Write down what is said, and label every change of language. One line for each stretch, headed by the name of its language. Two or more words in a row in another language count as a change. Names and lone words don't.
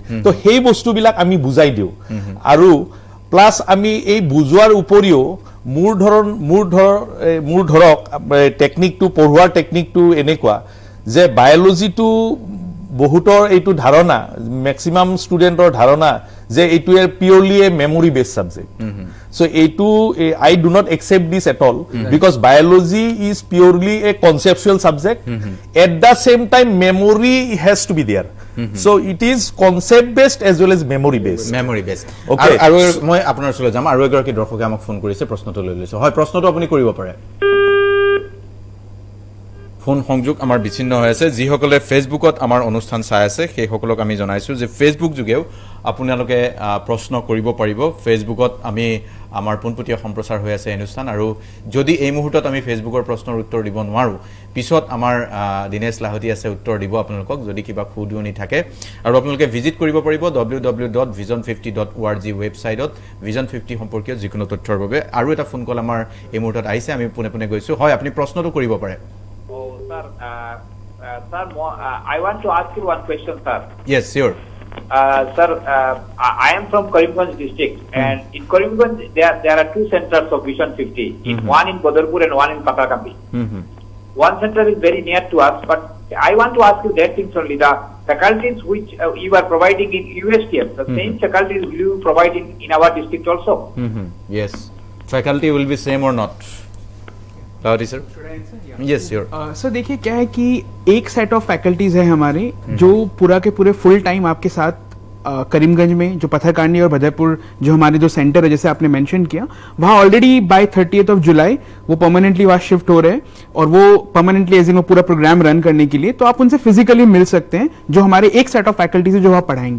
Assamese: তো সেই বস্তুবিলাক আমি বুজাই দিওঁ, আৰু প্লাছ আমি এই বুজোৱাৰ উপৰিও মোৰ ধৰক টেকনিকটো, পঢ়োৱাৰ টেকনিকটো এনেকুৱা যে বায়'লজিটো বহুতৰ এইটো ধাৰণা,
English: maximum student
Assamese: ধাৰণা যে এইটো
English: purely a memory based subject. So I do not accept this at all, because biology is purely a conceptual subject. At the same time, memory has to be there. So it is concept based as well as memory based. Memory based. Okay.
Assamese: আৰু মই আপোনাৰ ওচৰলৈ যাম, আৰু এগৰাকী দৰ্শকে আমাক ফোন কৰিছে, প্ৰশ্নটো লৈ লৈছোঁ। হয়, প্ৰশ্নটো আপুনি কৰিব পাৰে। ফোন সংযোগ আমাৰ বিচ্ছিন্ন হৈ আছে। যিসকলে ফেচবুকত আমাৰ অনুষ্ঠান চাই আছে সেইসকলক আমি জনাইছোঁ যে ফেচবুক যোগেও আপোনালোকে প্ৰশ্ন কৰিব পাৰিব। ফেচবুকত আমি আমাৰ পোনপটীয়া সম্প্ৰচাৰ হৈ আছে অনুষ্ঠান, আৰু যদি এই মুহূৰ্তত আমি ফেচবুকৰ প্ৰশ্নৰ উত্তৰ দিব নোৱাৰোঁ, পিছত আমাৰ দিনেশ লাহতি আছে, উত্তৰ দিব আপোনালোকক যদি কিবা খুদুৱনি থাকে। আৰু আপোনালোকে ভিজিট কৰিব পাৰিব www.vision50.org ৱেবছাইটত ভিজন 50 সম্পৰ্কীয় যিকোনো তথ্যৰ বাবে। আৰু এটা ফোন কল আমাৰ এই মুহূৰ্তত আহিছে, আমি পোনে পোনে গৈছোঁ। হয়, আপুনি প্ৰশ্নটো কৰিব পাৰে।
English: Sir, I want to ask you one question, sir. Yes, sure. Sir, I am from Karimganj district, and in Karimganj there are two centers of Vision 50. One in Badarpur and one in Patakambi. One center is very near to us, but I want to ask you that things only. The faculties which you are providing in USTM, the same faculties will you provide in our district also? Yes. Faculty will be same or not? Sir yes sure.
Hindi: सर देखिए क्या है कि एक
English: set of faculties
Hindi: है हमारे जो पूरा के पूरे
English: full time
Hindi: आपके साथ करीमगंज में जो पत्थरकांडी और बदरपुर जो हमारे जो सेंटर है जैसे आपने मेंशन किया, वहाँ
English: already by 30th of July
Hindi: वो परमानेंटली वहाँ शिफ्ट हो रहे हैं, और वो
English: permanently as in
Hindi: वो पूरा
English: program run
Hindi: करने के लिए, तो आप उनसे फिजिकली मिल सकते हैं, जो हमारे एक
English: set of faculties
Hindi: है जो वहाँ पढ़ाएंगे।